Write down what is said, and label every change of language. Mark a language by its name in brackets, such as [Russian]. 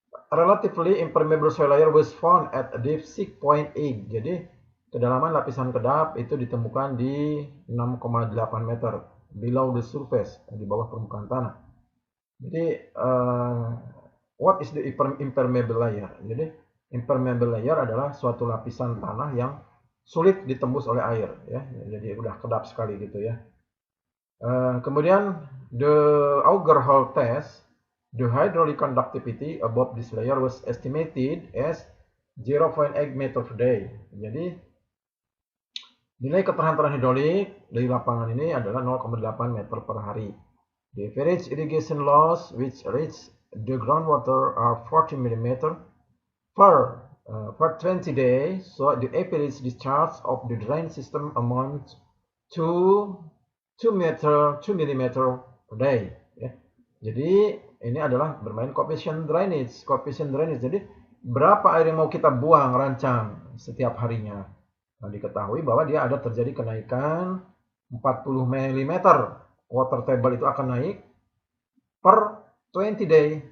[English] Relatively impermeable soil layer was found at a depth 6.8. [Indonesian] Jadi kedalaman lapisan kedap itu ditemukan di 6,8 meter [English] below the surface, [Indonesian] di bawah permukaan tanah. Jadi [English] what is the impermeable layer? [Indonesian] Jadi impermeable layer adalah suatu lapisan tanah yang sulit ditembus oleh air ya. Jadi udah kedap sekali gitu ya. Kemudian [English] the auger hole test, the hydraulic conductivity above this layer was estimated as 0.8 meter per day. [Indonesian] Jadi nilai keterhantaran hidrolik dari lapangan ini adalah 0,8 meter per hari. [English] The average irrigation loss which reach the groundwater are 40 mm per 20 days. So the average discharge of the drain system amounts to 2 mm per day. [Indonesian] Ya. Jadi ini adalah bermain coefficient drainage. Jadi berapa air yang mau kita buang rancang setiap harinya. Nah, diketahui bahwa dia ada terjadi kenaikan 40 mm. Water table itu akan naik per 20 day.